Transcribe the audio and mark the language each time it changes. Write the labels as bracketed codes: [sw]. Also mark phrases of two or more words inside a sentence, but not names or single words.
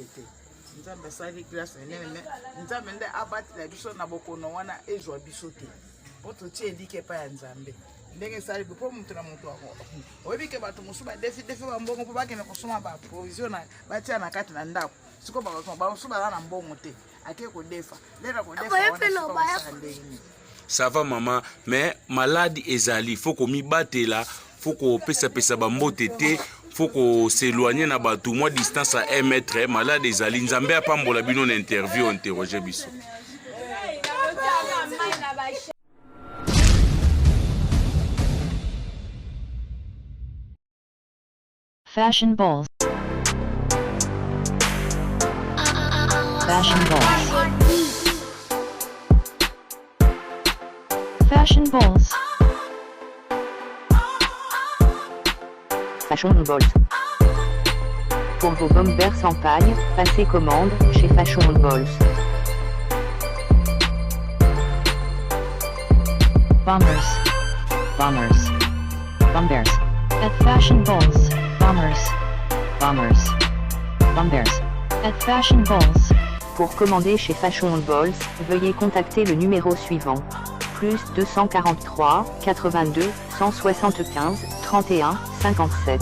[ln] te nzambe asali grâce enene me nzambe nde abatela biso na bokono wana ezwa biso te mpo totie elike epai ya nzambe ndenge esali mpo moto na moto yango oyebi ke bato mosusu badefi bambongo mpo bakende kosoma baprovision batia na kati na ndako siko bamosusu baza na mbongo te ake kodefa lera kodefa wana ndenge nini [fr] ça va maman mais malade [ln] ezali faut komibatela faut kopesa bambote te [fr] faut s'éloigner [ln] na bato [fr] moi distance à 1 mètre malade [ln] ezali nzambe apambola bino na [fr] interview interroger [ln] biso [fr] Fashion balls. Fashion balls. Fashion balls. Fashion balls. Pour vos bombers sans paille, passez commande chez Fashion balls. Bombers. Bombers. Bombers. At Fashion balls. Bombers. Bombers. Bombers. At Fashion balls. Pour commander chez Fashion balls, veuillez contacter le numéro suivant. Plus 243 82 175 31 57.